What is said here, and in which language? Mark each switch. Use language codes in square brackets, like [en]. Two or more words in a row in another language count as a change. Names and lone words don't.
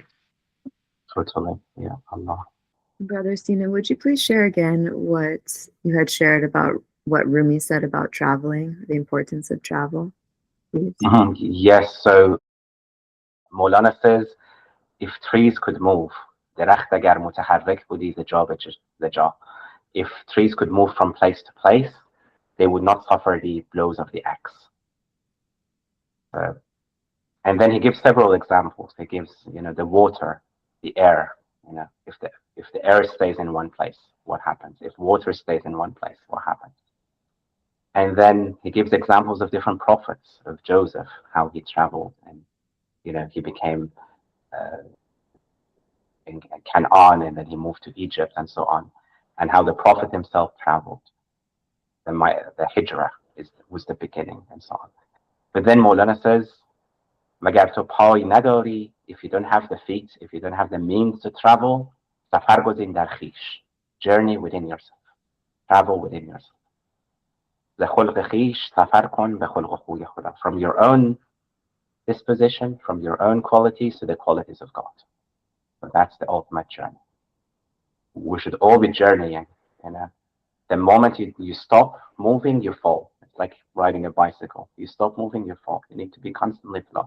[en] Totally. Yeah. Allah. Brother Sina, would you please share again what you had shared about what Rumi said about traveling, the importance of travel, please? Yes. So Maulana says, if trees could move, [fa] درخت اگر متحرک بودی ز جا به جا. [en] If trees could move from place to place, they would not suffer the blows of the axe. And then he gives several examples. He gives, the water, the air. If the air stays in one place, what happens? If water stays in one place, what happens? And then he gives examples of different prophets, of Joseph, how he traveled, and he became in Canaan, and then he moved to Egypt, and so on, and how the prophet himself traveled. The Hijrah was the beginning, and so on. But then Maulana says, [fa] مگر تو پای نداری, [en] if you don't have the feet, if you don't have the means to travel, [fa] سفر گزین در خویش, [en] journey within yourself, travel within yourself. [fa] ز خلق خویش سفر کن به خلق و خوی خدا, [en] from your own disposition, from your own qualities to the qualities of God. So that's the ultimate journey. We should all be journeying. The moment you stop moving, you fall. It's like riding a bicycle. You stop moving, you fall. You need to be constantly flowing.